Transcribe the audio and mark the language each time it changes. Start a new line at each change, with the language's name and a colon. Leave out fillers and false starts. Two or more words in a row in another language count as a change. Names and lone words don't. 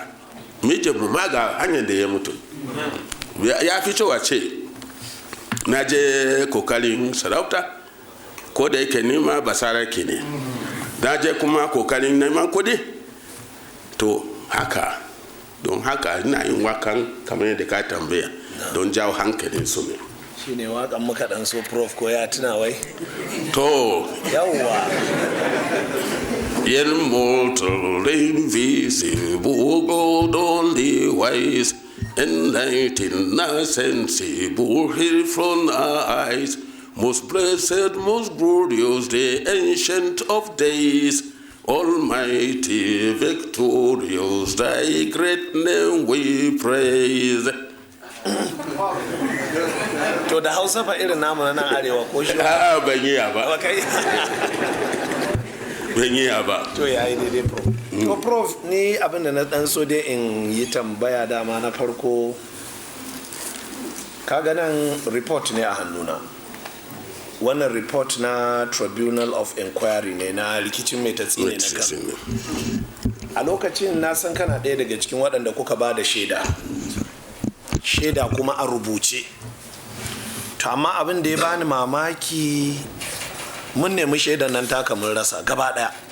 Hausa: Mijin ma ga hanyar da ya mutu, ya fi kyau a ce na je kokarin sarauta, ko da yake nima basarake ne, na je kuma kokarin neman kudi, to haka. Don haka ina yin wakan kamar yadda ka tambaya don jawo hankalin su ne. Shi ne wakan muka dan so prof ko ya tuna wai? To yawwa.
English: Immortal, invisible, God only wise, enlightened, sensible, hid from our eyes, most blessed, most glorious, the ancient of days, almighty, victorious, thy great name we praise.
Hausa: To da Hausa fa irin namu na nan arewa ko shi? Ban yi ba. Ban yi ba. To yayi daidai prof. To prof, ni abin da na dan so dai in yi tambaya dama na farko, kaga nan report ne a hannuna. Wannan report na
English: Tribunal of Inquiry
Hausa: ne na rikicin mai tatsine na kan. A lokacin na san kana ɗaya daga cikin waɗanda kuka ba da shaida kuma a rubuce. To amma abin da ya bani mamaki, mun nemi shaidan nan taka mun rasa gaba ɗaya.